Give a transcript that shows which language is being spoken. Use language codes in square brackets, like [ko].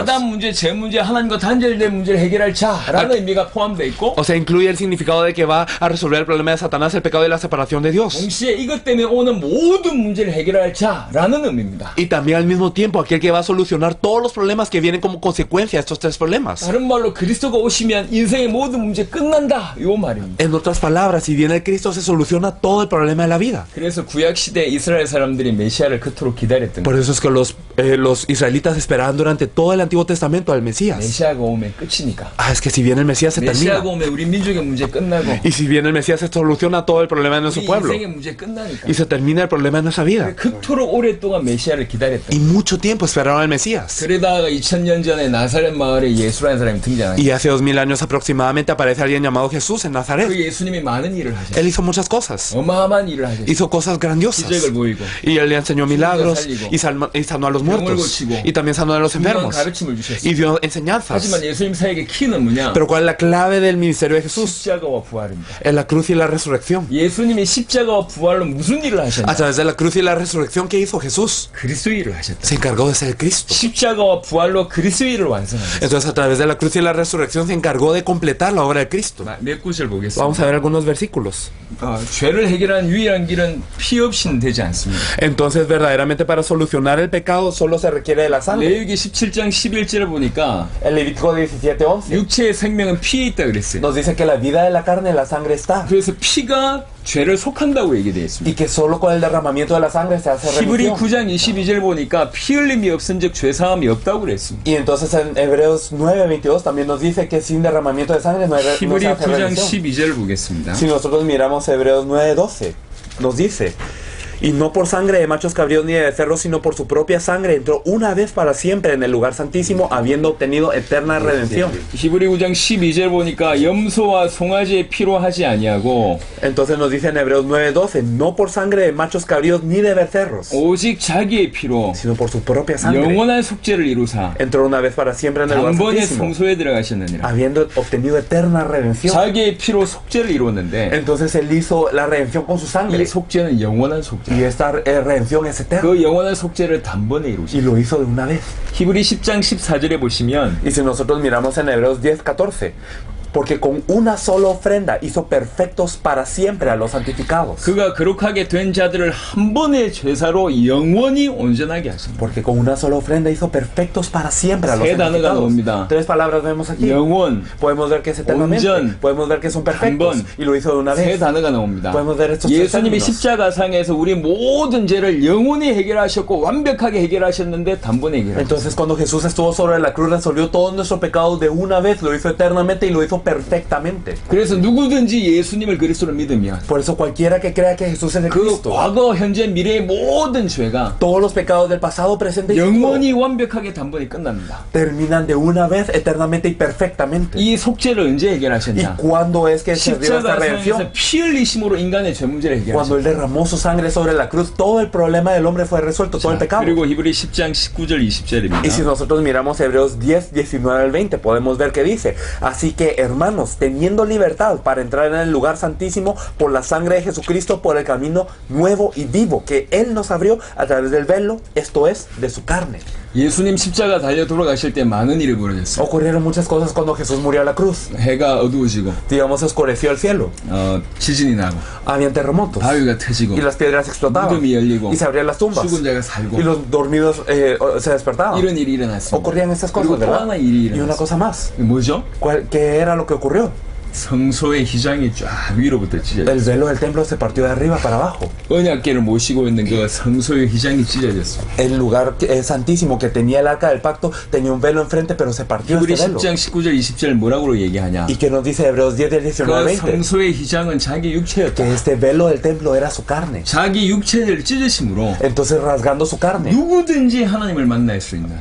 [ko] 사단 문제, 제 문제, 하나님과 단절된 문제를 해결할 자라는 의미가 포함되어 있고 [es] O sea, incluye el significado de que va a resolver el problema de Satanás, el pecado y la separación de Dios. [ko] 동시에 이것 때문에 오는 모든 문제를 해결할 자라는 의미입니다. [es] Y también al mismo tiempo aquel que va a solucionar todos los problemas que vienen como consecuencia de estos tres problemas. [ko] 다른 말로 그리스도가 오시면 인생의 모든 문제 끝난다 요 말입니다. [es] En otras palabras, si viene el Cristo se soluciona todo el problema de la vida. [ko] 그래서 구약 시대 이스라엘 사람들이 메시아를 그토록 기다렸던 [es] Por [ko] 거예요. [es] eso es que los israelitas esperaban durante todo el Antiguo Testamento al Mesías. [ko] 메시아가 오면 끝이니까. [es] Ah, es que si viene el Mesías se termina. [ko] 메시아가 오면 우리 민족의 문제 끝나고 [es] Y si viene el Mesías se soluciona todo el problema de nuestro [ko] 우리 [es] pueblo. [ko] 인생의 문제 끝나니까. [es] Y se termina el problema de nuestra vida. [ko] 그토록 오랫동안 메시아를 기다렸던 [es] Y [ko] 거예요. [es] mucho tiempo esperaron al Mesías. [ko] 그러다가 2000년 전에 나사렛 마을에 예수라는 사람이 등장해요. [es] Y hace 2000 años aproximadamente aparece alguien llamado Jesús en [ko] 그 [es] Nazaret. [ko] 예수님이 많은 일을 [es] Él [ko] 하셨어요. [es] hizo muchas cosas. [ko] 어마어마한 일을 하셨어요. [es] Hizo cosas grandiosas. [ko] 기적을 보이고 [es] Y él le enseñó milagros [ko] 살리고, [es] y sanó a los [ko] 병을 [es] muertos. [ko] 고치고, [es] Y también sanó a los [ko] 분명한 [es] enfermos. [ko] 가르침을 주셨어요. [es] Y dio enseñanzas. [ko] 하지만 예수님 사역의 키는 뭐냐? [es] Pero ¿cuál es la clave del ministerio de Jesús? [ko] 십자가와 부활입니다. [es] En la cruz y la resurrección. [ko] 예수님이 십자가와 부활로 무슨 일을 하셨냐? [es] A través de la cruz y la resurrección que hizo Jesús, [ko] 그리스도 일을 하셨다. [es] se encargó de ser Cristo. [ko] 십자가와 부활로 그리스도 일을 완성하셨다. [es] Entonces a través de la cruz y la resurrección se encargó de completar la obra de Cristo. [ko] 몇 구절 보겠습니다. [es] Vamos a ver algunos versículos. [ko] 죄를 해결한 유일한 길은 피 없이는 되지 않습니다. [es] Entonces verdaderamente para solucionar el pecado solo se requiere de la sangre. [ko] 레위기 17장 11절을 보니까 [es] En Levítico 17:11 [ko] 육체의 생명은 피에 있다 그랬어요. [es] nos dice que la vida de la carne en la sangre está. [ko] 그래서 피가 죄를 속한다고 얘기되어 있습니다. [es] Y que solo con el derramamiento de la sangre se hace [ko] 히브리 [es] remisión. [ko] 9장 22절 보니까 피 흘림이 없은즉 죄 사함이 없다고 그랬습니다. [es] Y entonces en Hebreos 9:22 también nos dice que sin derramamiento de sangre no se [ko] 히브리 [es] hace [ko] 9장 [es] remisión. [ko] 12절을 보겠습니다. [es] Si nosotros miramos Hebreos 9:12, nos dice: y no por sangre de machos cabríos ni de becerros, sino por su propia sangre entró una vez para siempre en el lugar santísimo, habiendo obtenido eterna redención. [ko] 히브리 9장 12절 보니까 염소와 송아지의 피로 하지 아니하고 [es] Entonces nos dice en Hebreos 9:12, no por sangre de machos cabríos ni de becerros, [ko] 오직 자기의 피로 [es] sino por su propia sangre [ko] 영원한 속죄를 이루사 [es] entró una vez para siempre en el lugar [ko] 단번에 [es] santísimo, [ko] 성소에 들어가셨느니라. [es] habiendo obtenido eterna redención. [ko] 자기의 피로 속죄를 이루었는데 [es] Entonces él hizo la redención con su sangre, [ko] 이 속죄는 영원한 속죄. [es] y esta redención es eterna, [ko] 그 영원한 속죄를 단번에 [es] y [ko] 이루셨어요. [es] lo hizo de una vez. [ko] 히브리 10장 14절에 보시면 [es] Y si nosotros miramos en Hebreos 10:14, porque con una sola ofrenda hizo perfectos para siempre a los santificados. [ko] 그가 거룩하게 된 자들을 한 번의 제사로 영원히 온전하게 하십니다. [es] Porque con una sola ofrenda hizo perfectos para siempre a los [ko] 세 단어가 [es] santificados. [ko] 나옵니다. [es] Tres palabras vemos aquí. [ko] 영원, [es] Podemos ver que es eternamente. [ko] 온전, [es] Podemos ver que son perfectos. [ko] 번. [es] Y lo hizo de una [ko] 세 [es] vez. [ko] 단어가 나옵니다. [es] Podemos ver estos tres [ko] 예수님이 [es] términos. [ko] 십자가상에서 우리 모든 죄를 영원히 해결하셨고 완벽하게 해결하셨는데 단번에 해결하셨어요. [es] Entonces cuando Jesús estuvo sobre la cruz resolvió todos nuestros pecados de una vez, lo hizo eternamente y lo hizo perfectamente. [ko] 그래서 누구든지 예수님을 그리스도로 믿으면 [es] Por eso cualquiera que crea que Jesús es el [ko] 그 [es] Cristo, [ko] 과거, 현재, 미래의 모든 죄가 [es] todos los pecados del pasado, presente y futuro [ko] 영원히 완벽하게 단번에 끝납니다. [es] terminan de una vez eternamente y perfectamente. [ko] 이 속죄를 언제 [es] ¿Y [ko] 해결하셨냐? [es] cuándo es que se dio esta redención? [ko] 피 흘리심으로 인간의 죄 문제를 [es] Cuando [ko] 해결하셨습니다. [es] Él derramó su sangre sobre la cruz, todo el problema del hombre fue resuelto, todo el pecado. [ko] 그리고 히브리 10장 19절 [es] Y si nosotros miramos Hebreos 10, 19 al 20, podemos ver que dice: así que, hermanos, teniendo libertad para entrar en el lugar santísimo por la sangre de Jesucristo, por el camino nuevo y vivo que Él nos abrió a través del velo, esto es, de su carne. [ko] 예수님 십자가 달려 돌아가실 때 많은 일이 벌어졌어요. [es] Ocurrieron muchas cosas cuando Jesús murió a la cruz. [ko] 해가 어두워지고 [es] Digamos, oscureció el cielo. [ko] 지진이 나고 [es] Habían terremotos. [ko] 바위가 터지고 [es] Y las piedras explotaban. [ko] 무덤이 열리고 [es] Y se abrían las tumbas. [ko] 죽은 자가 살고 [es] Y los dormidos se despertaban. [ko] 이런 일이 일어났습니다. [es] Ocurrían estas cosas, [ko] 그리고 또 [es] ¿verdad? [ko] 하나 일이 [es] Y una cosa más. [ko] 뭐죠? [es] ¿Qué era lo que ocurrió? [ko] 성소의 휘장이 쫙 위로부터 찢어졌어요. [es] El velo del templo se partió de arriba para abajo. [ko] 언약궤를 모시고 있는 그 성소의 휘장이 찢어졌어요. [es] El lugar santísimo que tenía el arca del pacto tenía un velo enfrente, pero se partió [ko] 히브리 [es] este velo. [ko] 10장 19절 20절 뭐라고 얘기하냐? [es] ¿Y qué nos dice Hebreos 10, 19, [ko] 그 [es] 20? [ko] 성소의 휘장은 자기 육체였다. [es] Que este velo del templo era su carne. [ko] 자기 육체를 찢으심으로 [es] Entonces, rasgando su carne, [ko] 누구든지 하나님을 만날 수 있는